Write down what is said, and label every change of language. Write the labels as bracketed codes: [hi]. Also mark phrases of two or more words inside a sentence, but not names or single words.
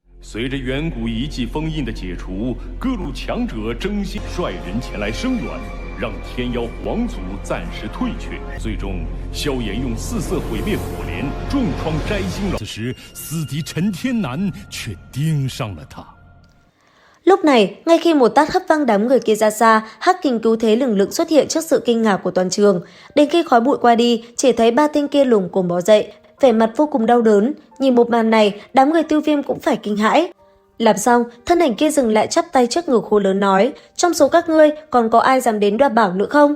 [zh] 随着远古遗迹封印的解除，各路强者争先率人前来声援，让天妖皇族暂时退却。最终，萧炎用四色毁灭火莲重创摘星楼。此时，死敌陈天南却盯上了他。 [vi] Lúc này, ngay khi một tát hất văng đám người kia ra xa, Hắc Kình cứu thế lừng lững xuất hiện trước sự kinh ngạc của toàn trường. Đến khi khói bụi qua đi, chỉ thấy ba tên kia lồm cồm bò dậy, vẻ mặt vô cùng đau đớn. Nhìn một màn này, đám người Tiêu Viêm cũng phải kinh hãi. Làm xong, thân ảnh kia dừng lại chắp tay trước ngực hô lớn nói: trong số các ngươi còn có ai dám đến đoạt bảo nữa không?